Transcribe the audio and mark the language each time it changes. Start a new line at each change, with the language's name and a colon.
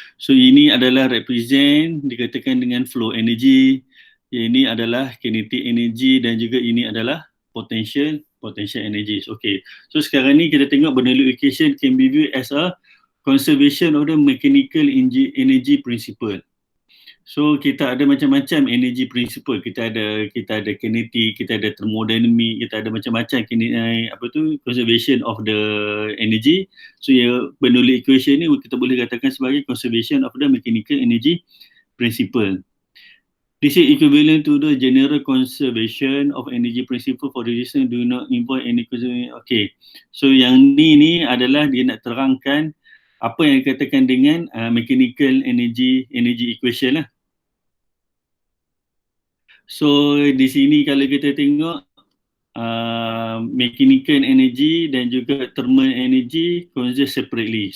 Malay: So ini adalah represent dikatakan dengan flow energy, ini adalah kinetic energy, dan juga ini adalah potential energy. Okay. So sekarang ni kita tengok
English: Bernoulli equation can be viewed as a conservation of the mechanical energy principle.
Malay: So kita ada macam-macam energy principle. Kita ada kinetic, kita ada thermodynamic, kita ada macam-macam conservation of the energy. So Bernoulli equation ni kita boleh katakan sebagai conservation of the mechanical energy principle.
English: This is equivalent to the general conservation of energy principle for resistance do not involve any conservation. Okay.
Malay: So yang ni adalah dia nak terangkan apa yang dikatakan dengan mechanical energy equation lah. So di sini kalau kita tengok mechanical energy dan juga thermal energy conserve separately.